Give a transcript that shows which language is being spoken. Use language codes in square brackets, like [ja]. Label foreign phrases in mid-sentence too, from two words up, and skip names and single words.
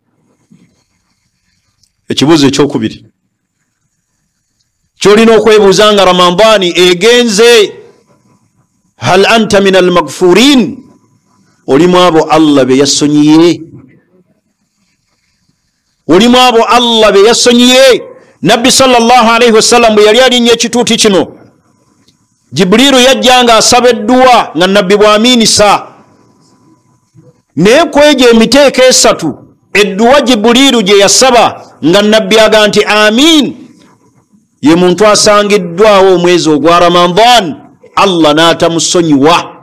[lg] Ekibuuzo ekyokubiri kyolina okwebuuza nga Ramadani egenze, [ar] هل أنت من المغفورين, [lg] olimu abo Allah be yasonyiye? Olimu abo Allah be yasonyiye? Nabbi [ar] صلى الله عليه وسلم [lg] bwe yali alinnya ekituuti kino, Jibrilu yajja nga asaba edduwa nga nabbi bw'amiinisa, naye kwejo emiteeko esatu edduwa Jibrilu gye yasaba nga nabbi aga nti amiin, ye muntu asangiddwawo omwezi ogwa Ramadan Allah n'atamusonyiwa.